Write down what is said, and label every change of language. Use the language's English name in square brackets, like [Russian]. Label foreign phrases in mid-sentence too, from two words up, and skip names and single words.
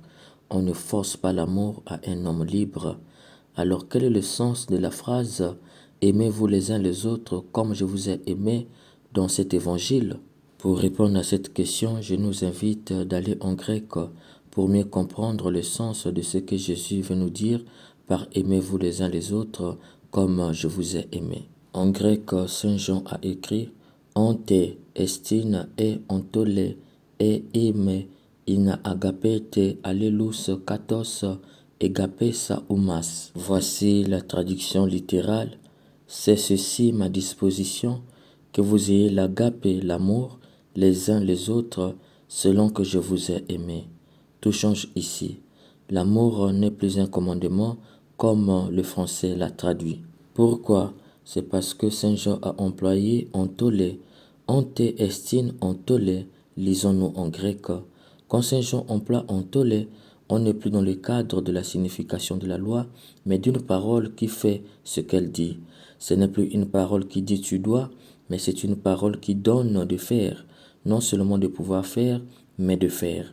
[French] On ne force pas l'amour à un homme libre. Alors quel est le sens de la phrase « Aimez-vous les uns les autres comme je vous ai aimé » dans cet évangile? Pour répondre à cette question, je nous invite d'aller en grec pour mieux comprendre le sens de ce que Jésus veut nous dire par « Aimez-vous les uns les autres comme je vous ai aimé ». En grec, Saint Jean a écrit [Greek] Αὕτη ἐστὶν ἡ ἐντολὴ ἡ ἐμή ἵνα ἀγαπᾶτε ἀλλήλους καθὼς ἠγάπησα ὑμᾶς. [French] Voici la traduction littérale. C'est ceci ma disposition, que vous ayez l'agape, l'amour, les uns les autres, selon que je vous ai aimé. Tout change ici. L'amour n'est plus un commandement comme le français l'a traduit. Pourquoi? C'est parce que Saint Jean a employé ontole. [Greek] Αὕτη ἐστὶν ἐντολὴ, [French] lisons-nous en grec. Quand Saint Jean emploie ontole, on n'est plus dans le cadre de la signification de la loi, mais d'une parole qui fait ce qu'elle dit. Ce n'est plus une parole qui dit tu dois, mais c'est une parole qui donne de faire, non seulement de pouvoir faire, mais de faire.